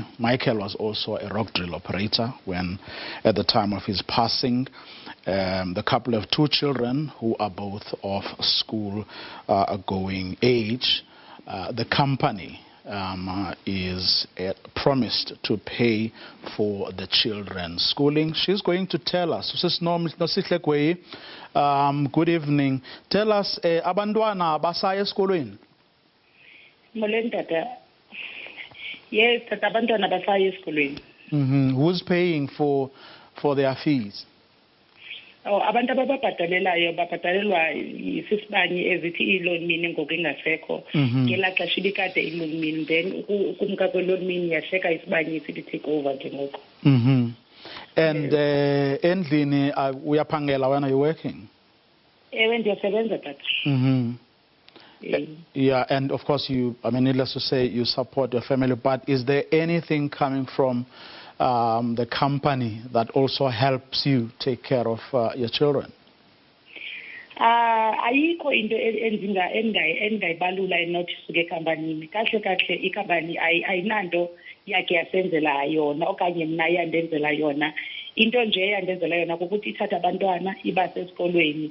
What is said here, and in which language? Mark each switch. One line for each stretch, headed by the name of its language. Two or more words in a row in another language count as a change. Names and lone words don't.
English: Michael was also a rock drill operator when, at the time of his passing, the couple of two children who are both of school-going age. The company is promised to pay for the children's schooling. She's going to tell us. Nosihle Mgweyi, good evening. Tell us,
Xhosa: abantwana basaya esikolweni? Molweni tata. Yes, tata, abantwana basaya esikolweni.
English: Who's paying for their fees?
Xhosa: Oh, abantu abababhatalelayo babhatalelwa isisibanye ezithi i-loan mini ngoku ingasekho. Ngelaa xesha ibikade i-loan mini, then ukumka kwe-loan mini yasheka isibanye sithi
English: take over
Xhosa: ke ngoku.
English: And
Xhosa: endlini uyaphangela
English: when are you working?
Xhosa: Ewe ndiyasebenza tata.
English: Yeah, and of course needless to say, you support your family, but is there anything coming from the company that also helps you take care of your children?
Xhosa: Ayikho into engayibalula enothi suke ekampanini. Kahle ikhampani ayinanto yakhe yasenzela yona okanye mna yandenzela yona. Into nje eyandenzela yona kukuthi ithatha abantwana ibase esikolweni.